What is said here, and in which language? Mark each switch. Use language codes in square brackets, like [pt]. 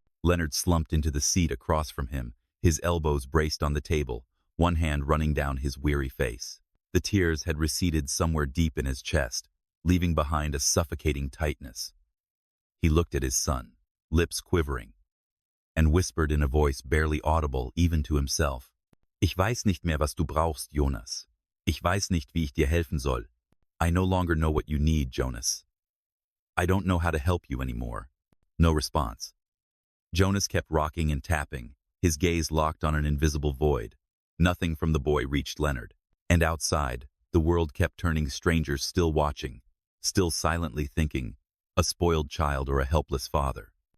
[en] Leonard slumped into the seat across from him, his elbows braced on the table, one hand running down his weary face. The tears had receded somewhere deep in his chest, leaving behind a suffocating tightness. He looked at his son, lips quivering, and whispered in a voice barely audible even to himself, [de] Ich weiß nicht mehr, was du brauchst, Jonas. Ich weiß nicht, wie ich dir helfen soll. [en] I no longer know what you need, Jonas. I don't know how to help you anymore. No response. Jonas kept rocking and tapping, his gaze locked on an invisible void. Nothing from the boy reached Leonard. And outside, the world kept turning, strangers still watching, still silently thinking, a spoiled child or a helpless father.